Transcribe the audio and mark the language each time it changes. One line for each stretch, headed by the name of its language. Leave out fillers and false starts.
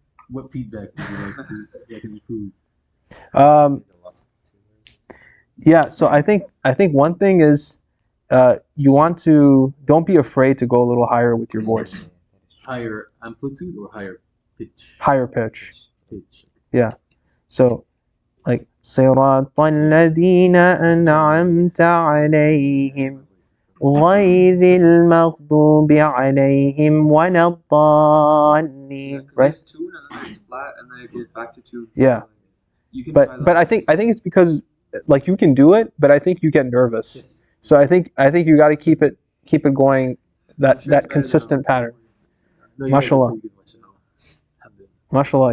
English: What feedback would you like to I can improve? Yeah, so I think one thing is don't be afraid to go a little higher with your voice. Higher amplitude or higher pitch? Higher pitch. Pitch. Yeah. So like
Arabic: صراط الذين أنعمت عليهم غير المغضوب عليهم ولا الضالين,
English: right? There's tune and then there's flat and then it goes back to tune. Yeah. You can But I think it's because like you can do it, but I think you get nervous. Yes. So I think you got to keep it going that consistent pattern. No, you guys are MashaAllah. pretty good, mashallah.